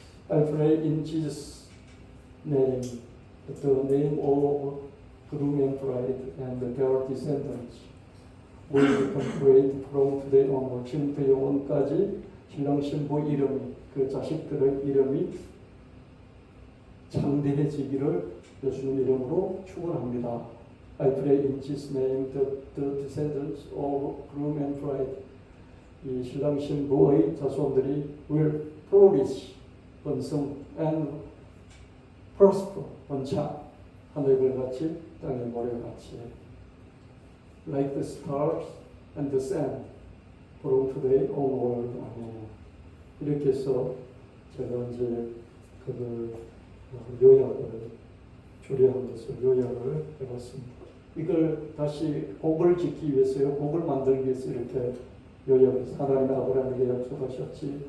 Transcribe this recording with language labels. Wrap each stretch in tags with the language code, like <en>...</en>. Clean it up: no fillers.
<en>I pray in Jesus' name, the name of groom and bride and their descendants will become great from today onward.</en> <ko>지금부터 영원까지 신랑 신부 이름이 그 자식들의 이름이 창대해지기를 예수님 이름으로 축원합니다.</ko> <en>I pray in Jesus' name that the descendants of groom and bride,</en> <ko>이 신랑 신부의 자손들이</ko> <en>will flourish, 번성, and prosper, 번창,</en> <ko>하늘별같이 땅의 모래같이,</ko> <en>like the stars and the sand, from today onward.</en> <ko>아멘. 이렇게 해서 제가 이제 그걸 요약을 조리한 것을 요약을 해봤습니다. 이걸 다시 곡을 짓기 위해서요, 곡을 만들기 위해서 이렇게 요약해서 하나님 아브라함에게 약속하셨지.</ko>